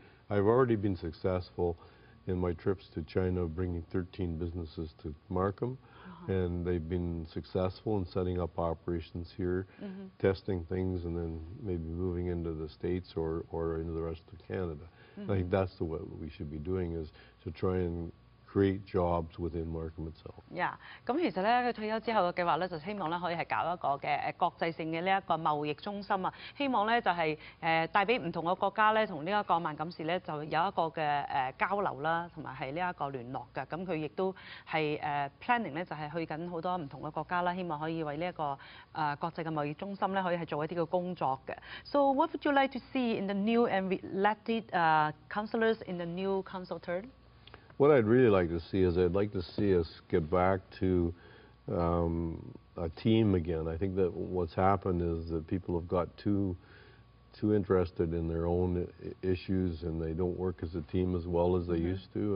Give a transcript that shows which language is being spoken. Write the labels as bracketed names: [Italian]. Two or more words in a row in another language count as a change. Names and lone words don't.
[English] I've already been successful in my trips to China, bringing 13 businesses to Markham, and they've been successful in setting up operations here, testing things, and then maybe moving into the States or into the rest of Canada. I think that's what we should be doing, is to try and create jobs within Markham itself. Yeah， [Cantonese] 咁其實咧，佢退休之後嘅計劃咧，就希望咧可以係搞一個嘅國際性嘅呢一個貿易中心啊，希望咧就係帶俾唔同嘅國家咧，同呢一個萬錦市咧就有一個嘅交流啦，同埋係呢一個聯絡嘅。咁佢亦都係planning 咧，就係去緊好多唔同嘅國家啦，希望可以為呢一個國際嘅貿易中心咧，可以係做一啲嘅工作嘅。 [English] So what would you like to see in the new and elected councillors in the new council term? What I'd really like to see is I'd like to see us get back to a team again. I think that what's happened is that people have got too interested in their own issues, and they don't work as a team as well as they used to.